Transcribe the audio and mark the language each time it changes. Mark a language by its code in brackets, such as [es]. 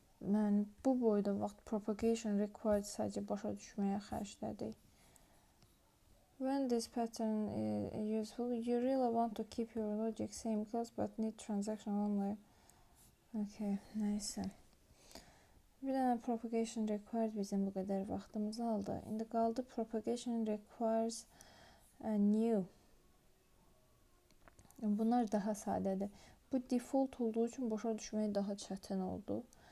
[az] Mən bu boyda vaxt propagation required sadəcə başa düşməyə xərclədik. [en] When this pattern is useful, you really want to keep your logic same class but need transaction only. [az] Okay, neysə. Bir dənə propagation required bizim bu qədər vaxtımızı aldı. İndi qaldı propagation requires a new. Bunlar daha sadədir. Bu default olduğu üçün başa düşmək daha çətin oldu.